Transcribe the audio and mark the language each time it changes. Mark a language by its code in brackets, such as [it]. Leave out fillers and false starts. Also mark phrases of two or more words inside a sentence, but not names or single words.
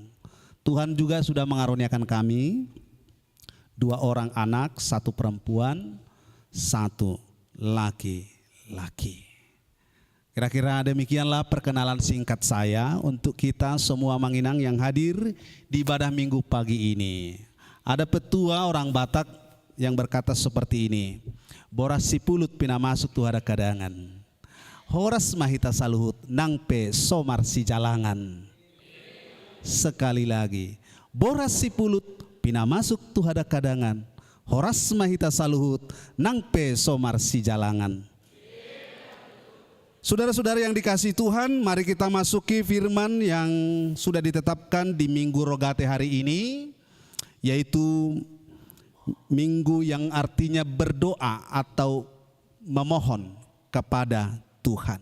[id] Tuhan juga sudah mengaruniakan kami 2 orang anak, 1 perempuan, 1 laki-laki. Kira-kira demikianlah perkenalan singkat saya untuk kita semua Manginang yang hadir di ibadah Minggu pagi ini. Ada petua orang Batak yang berkata seperti ini: [bbc] boras sipulut pina masuk tu ada kadangan, horas mahita saluhut nangpe somar si jalangan. [id] Sekali lagi, [bbc] boras sipulut pina masuk tu ada kadangan, horas mahita saluhut nangpe somar si jalangan. [id] Saudara-saudara yang dikasihi Tuhan, mari kita masuki firman yang sudah ditetapkan di Minggu Rogate hari ini, yaitu minggu yang artinya berdoa atau memohon kepada Tuhan.